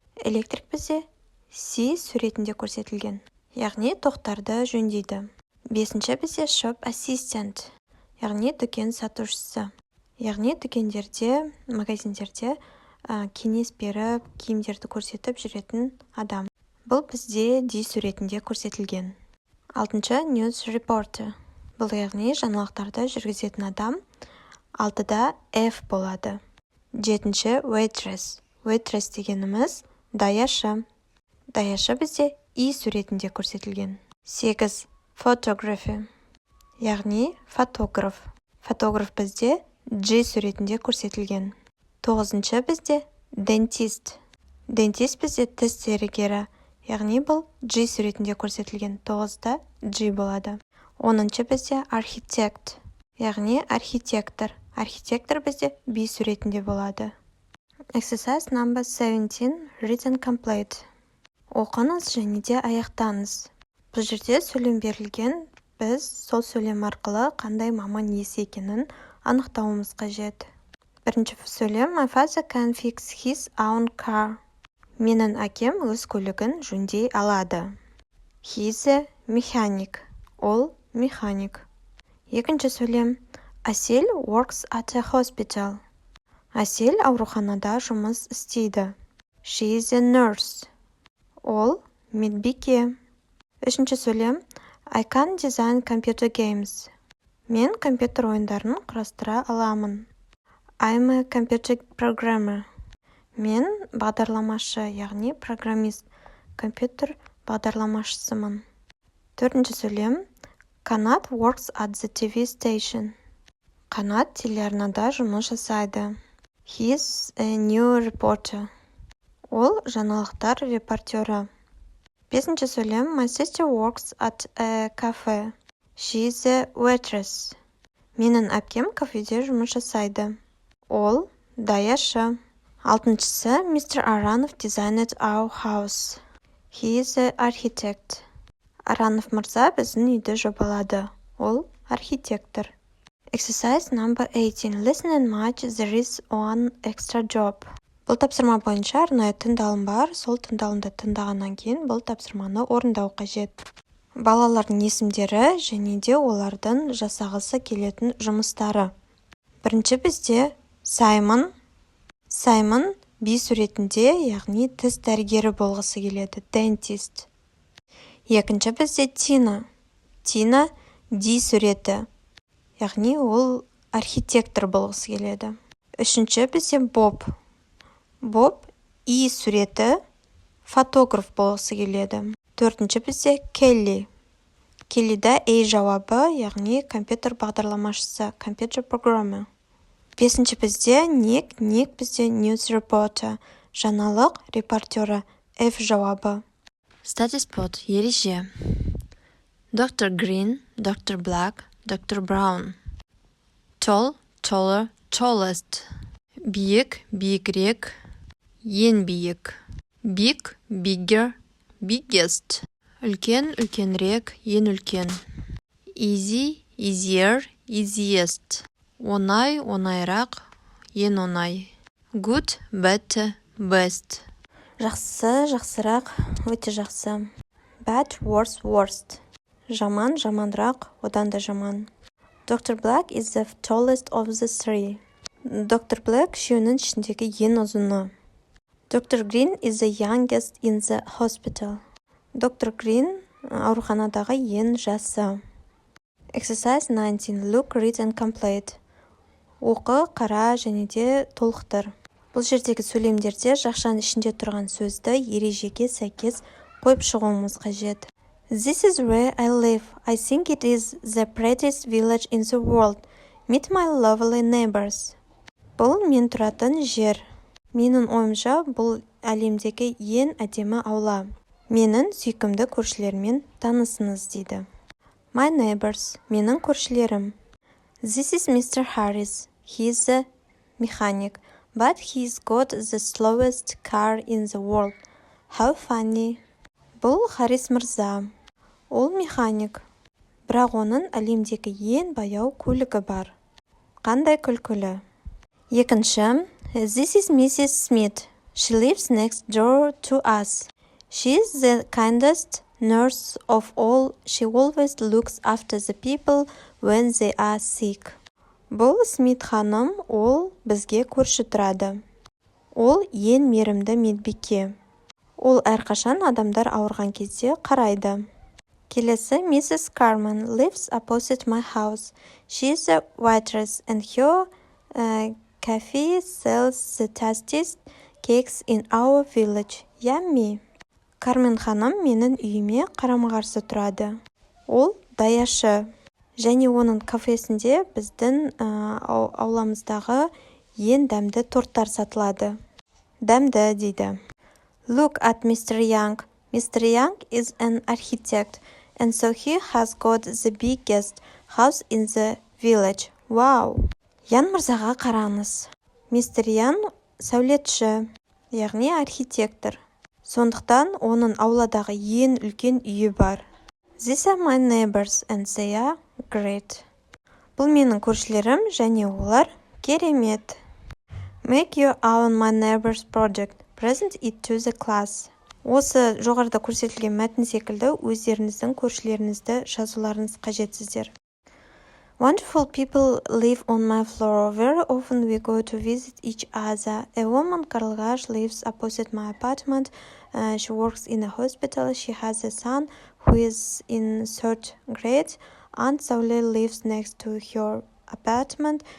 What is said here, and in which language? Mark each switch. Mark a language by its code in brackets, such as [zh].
[kk] Электрик бізде C суретінде көрсетілген, яғни тоқтарды жөндейді. Бесінші бізде [en] shop assistant, [kk] яғни дүкен сатушысы. Яғни дүкендерде, магазиндерде кеңес беріп, киімдерді көрсетіп жүретін адам. Бұл бізде D суретінде көрсетілген. Алтыншы, [en] news reporter. [kk] Бұл яғни жаңалықтарды жүргізетін адам. Алтыда F болады. Жетінші, waitress. Waitress дегеніміз даяшы. Даяшы бізде E суретінде көрсетілген. Сегіз, [en] photography. [kk] Яғни фотограф. Фотограф бізде G суретінде көрсетілген. Тоғызыншы бізде dentist. Dentist бізде тіс дәрігері, яғни бұл G суретінде көрсетілген. Тоғызда G болады. Оныншы бізде architect, яғни архитектор. Архитектор бізде B суретінде болады. [en] Exercise number 17. Read and complete. [kk] Оқыңыз және де аяқтаңыз. Бұл жерде сөйлем берілген, біз сол сөйлем арқылы қандай маман иесі екенін анықтауымыз қажет. Бірінші сөйлем, [en] my father can fix his own car. [kk] Менің әкем өз көлігін жөндей алады. [en] He is a mechanic. [kk] Ол механик. Екінші сөйлем, [en] Әсел works at a hospital. [kk] Әсел ауруханада жұмыс істейді. [en] She is a nurse. [kk] Ол медбике. Үшінші сөйлем, [en] I can design computer games. [kk] Мен компьютер ойындарын құрастыра аламын. [en] I'm a computer programmer. [kk] Мен бағдарламашы, яғни программист, компьютер бағдарламашысымын. Төртінші сөйлем, [en] Қанат works at the TV station. [kk] Қанат телеарнада жұмыс жасайды. [en] He is a new reporter. [kk] Ол жаңалықтар репортері. Бесінші сөйлем, [en] my sister works at a cafe. She is a waitress. [kk] Менің әпкем кафеде жұмыс жасайды. Ол даяшы. Алтыншысы, Mr. [en] Aranov designed our house. He is an architect. [kk] Аранов мырза біздің үйді жобалады. Ол архитектор. [en] Exercise number 18. Listen and match. There is one extra job. [kk] Бұл тапсырма бойынша арнайы тыңдалым бар. Сол тыңдалымды тыңдағаннан кейін бұл тапсырманы орындау қажет. Балалардың есімдері және де олардың жасағысы келетін жұмыстары. Бірінші бізде Саймон. Саймон B суретінде, яғни тіс дәрігері болғысы келеді. Dentist. Екінші бізде Тина. Тина D суреті, яғни ол архитектор болғысы келеді. Үшінші бізде Боб. Боб E суреті, фотограф болғысы келеді. Төртінші бізде Келли. Келлида A жауабы, яғни компьютер бағдарламашысы, компьютер программы. Бесінші бізде Ник. Ник бізде [en] news reporter, [kk] жаңалық репортері, F жауабы. [en] Study spot, [kk] ереже. [en] Dr. Green, Dr. Black, Dr. Brown. Tall, taller, tallest. [kk] Биік, биігірек, ең биік. [en] Big, bigger, biggest. [kk] Үлкен, үлкенірек, ең үлкен. [en] Easy, easier, easiest. [kk] Оңай, оңайырақ, ең оңай. [en] Good, better, best. [kk] Жақсы, жақсырақ, өте жақсы. [en] Bad, worse, worst. [kk] Жаман, жамандырақ, одан да жаман. [en] Dr. Black is the tallest of the three. Dr. [kk] Black үшеуінің ішіндегі ең ұзыны. [en] Dr. Green is the youngest in the hospital. Dr. [kk] Green ауруханадағы ең жасы. [en] Exercise 19. Look, read and complete. [kk] Оқы, қара және де толықтыр. Бұл жердегі сөйлемдерде жақшаның ішінде тұрған сөзді ережеге сәйкес қойып шығуымыз қажет. [en] This is where I live. I think it is the prettiest village in the world. Meet my lovely neighbors. [kk] Бұл мен тұратын жер. Менің ойымша, бұл әлемдегі ең әдемі аула. Менің сүйкімді көршілермен танысыңыз дейді. [en] My neighbors. [kk] Менің көршілерім. [en] This is Mr. Harris. He is a mechanic, but he's got the slowest car in the world. How funny. [kk] Бұл Харрис мырза. Ол механик. Бірақ оның әлемдегі ең баяу көлігі бар. Қандай күлкілі. Екінші. [en] This is Mrs. Smith. She lives next door to us. She is the kindest nurse of all. She always looks after the people when they are sick. [kk] Бұл Смит ханым, ол бізге көрші тұрады. Ол ең мейірімді медбике. Ол әрқашан адамдар ауырған кезде қарайды. Келесі Mrs. [en] Carmen lives opposite my house. She is a waitress and her cafe sells the tastiest cakes in our village. Yummy. [kk] Кармен ханым менің үйіме қарама-қарсы тұрады. Ол даяшы. Және оның кафесінде біздің ауламыздағы ең дәмді торттар сатылады. Дәмді дейді. [en] Look at Mr. Young. Mr. Young is an architect, and so he has got the biggest house in the village. [kk] Wow! Ян мырзаға қараңыз. Мистер Ян сәулетші, яғни архитектор. Сондықтан оның ауладағы ең үлкен үйі бар. [en] These are my neighbors, and they are great. [kk] Бұл менің көршілерім, және олар керемет. [en] Make your own my neighbors project. Present it to the class. [kk] Осы жоғарыда көрсетілген мәтін секілді өздеріңіздің көршілеріңізді жазуларыңыз қажетсіздер. [en] Wonderful people live on my floor. Very often we go to visit each other. A woman, Karlgash, lives opposite my apartment. She works in a hospital. She has a son who is in third grade. Aunt Saule lives next to her apartment.